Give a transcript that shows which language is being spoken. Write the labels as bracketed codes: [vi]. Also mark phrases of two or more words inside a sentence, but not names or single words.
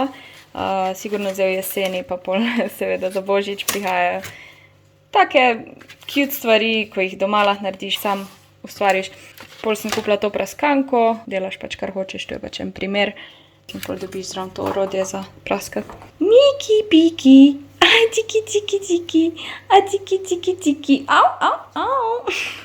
[sl] Sigurno zdaj v jeseni, pa pol seveda za Božič prihajajo take cute stvari, ko jih doma lahko narediš, sam ustvariš. Pol sem kupila to praskanko, delaš pač kar hočeš, to je pač en primer. In pol dobiš zraven to orodje za praskati. Miki, piki, a tiki, tiki, tiki, a tiki, tiki, tiki, au, au, au.